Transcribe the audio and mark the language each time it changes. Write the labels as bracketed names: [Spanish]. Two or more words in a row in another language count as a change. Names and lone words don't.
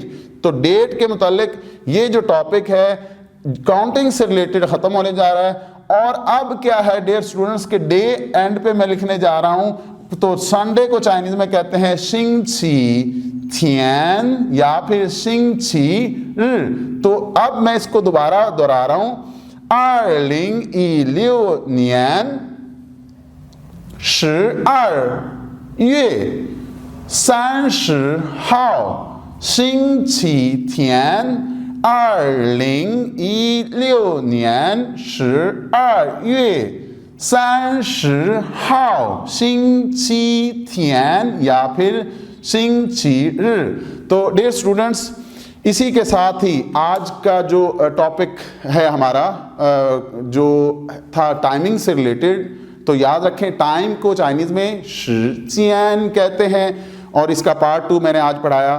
[Hindi] तो डेट के मुतालिक ये जो टॉपिक है काउंटिंग से रिलेटेड खत्म होने जा रहा है। और अब क्या है [English] dear students [Hindi] के डे एंड पे मैं लिखने जा रहा हूं। तो संडे को चाइनीज में कहते हैं [Chinese] 星期天 [Hindi] या फिर [Chinese] 星期. [Hindi] तो अब मैं इसको दोबारा दोहरा रहा हूं, [Chinese] 2016 年12月30号星期天，2016年12月30号星期天 [Hindi] या फिर शिंगची। तो [English] dear students, [Hindi] इसी के साथ ही आज का जो टॉपिक है हमारा जो था टाइमिंग से रिलेटेड, तो याद रखें टाइम को चाइनीज में शिजियान कहते हैं, और इसका पार्ट 2 मैंने आज पढ़ाया।